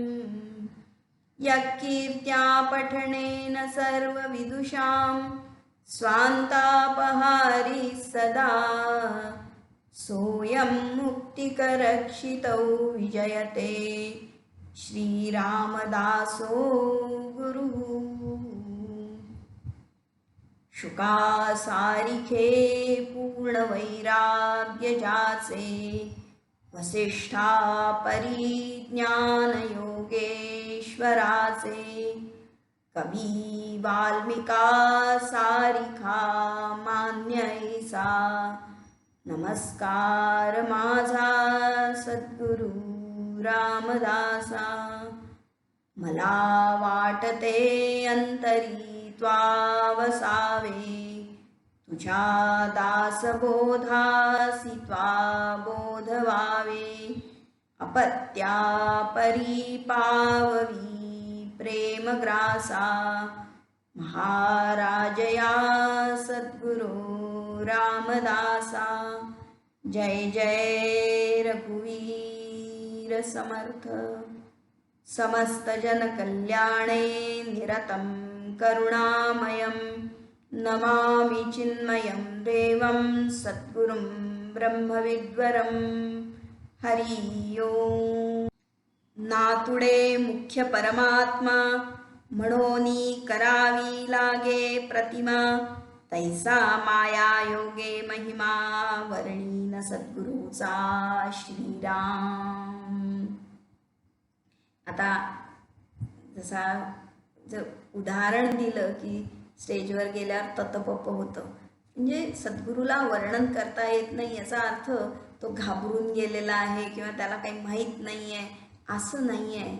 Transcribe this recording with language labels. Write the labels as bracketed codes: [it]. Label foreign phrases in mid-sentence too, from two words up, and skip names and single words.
[sa] यत्कीर्त्या पठनेन सर्वविदुषां स्वान्तापहारी सदा सोऽयं मुक्तिकरक्षितौ विजयते श्रीरामदासो गुरुः। [mr] शुकासारिखे पूर्ण वैराग्य जाचे वसिष्ठा परिज्ञान योगेश्वराचे कवी वाल्मिका सारिखा मान्य ऐसा नमस्कार माझा सद्गुरु रामदासा। मला वाटते अंतरी त्वावसावे तुझ्या दासबोधासी त्वा बोधवावे अपत्या परिपाववी प्रेमग्रासा महाराजया सद्गुरु रामदासा। जय जय रघुवीर समर्थ। [sa] समस्त जन कल्याणे निरतं करुणामयं नमामि चिन्मयं देवं सद्गुरुं ब्रह्मविद्वरं। हरि ओम। [mr] नातुडे मुख्य परमात्मा म्हणोनी करावी लागे प्रतिमा तैसा माया योगे महिमा वर्णीन सद्गुरूचा श्रीराम। आता जसा जर उदाहरण दिलं की स्टेजवर गेल्यावर ततपप होतं म्हणजे सद्गुरूला वर्णन करता येत नाही याचा अर्थ तो घाबरून गेलेला आहे किंवा त्याला काही माहीत नाही आहे असं नाही आहे।